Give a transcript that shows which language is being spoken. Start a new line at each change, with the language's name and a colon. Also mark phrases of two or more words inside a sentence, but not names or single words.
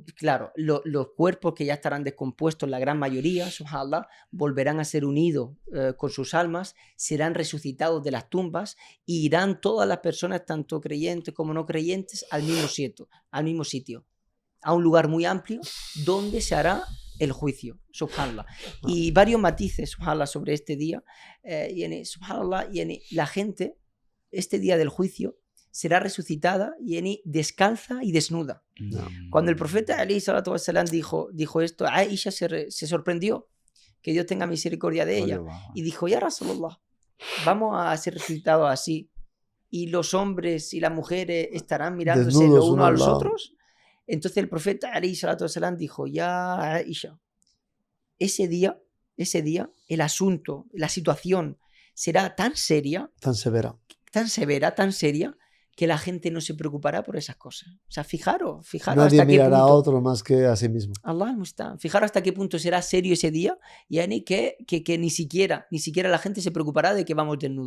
Spanish: Claro, los cuerpos que ya estarán descompuestos, la gran mayoría, subhanallah, volverán a ser unidos con sus almas, serán resucitados de las tumbas y irán todas las personas, tanto creyentes como no creyentes, al mismo sitio, a un lugar muy amplio donde se hará el juicio, subhanallah. Y varios matices, subhanallah, sobre este día. Subhanallah, la gente, este día del juicio, será resucitada descalza y desnuda. No. Cuando el profeta Ali
Arabic: صلى الله عليه وسلم
Spanish: dijo esto, Aisha se sorprendió, que Dios tenga misericordia de ella, y dijo,
Arabic: يا رسول الله,
Spanish: vamos a ser resucitados así, y los hombres y las mujeres estarán mirándose desnudos, los unos a los otros. Entonces el profeta Ali
Arabic: صلى الله عليه وسلم
Spanish: dijo, ya Aisha, ese día, el asunto, la situación será tan seria, tan severa, tan seria, que la gente no se preocupará por esas cosas. O sea, fijaros nadie hasta qué mirará punto, a otro más que a sí mismo.
Arabic: الله المستعان.
Spanish: Fijaros hasta qué punto será serio ese día, que ni siquiera la gente se preocupará de que vamos desnudos.